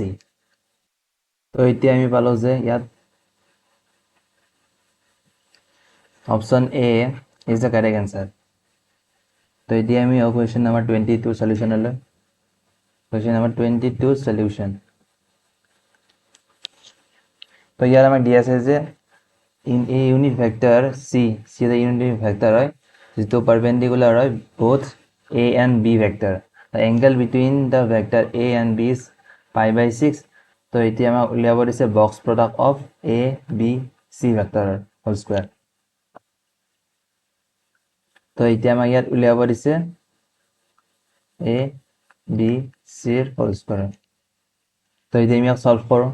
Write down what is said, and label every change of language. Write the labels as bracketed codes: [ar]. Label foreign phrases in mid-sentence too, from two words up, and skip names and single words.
[as] তো এতিয়া আমি পালোঁ যে ইয়াত [en] option A is the correct answer. [as] তো এতিয়া আমি [en] question number 22 solution. question number 22 solution. [as] তো ইয়াত আমাক দিয়া আছে যে [en] in a unit vector c [as] এটা [en] unit vector [as] হয় যিটো পাৰপেণ্ডিকুলাৰ হয় [en] both a and b vector. The angle between the vector a and b is π/6। [as] তো এতিয়া আমাক উলিয়াব দিছে [en] box product of a b c vector whole square. [as] তো এতিয়া আমাক ইয়াত উলিয়াব দিছে [en] a b c whole square. [as] তো এতিয়া আমি ইয়াক সলভ কৰোঁ।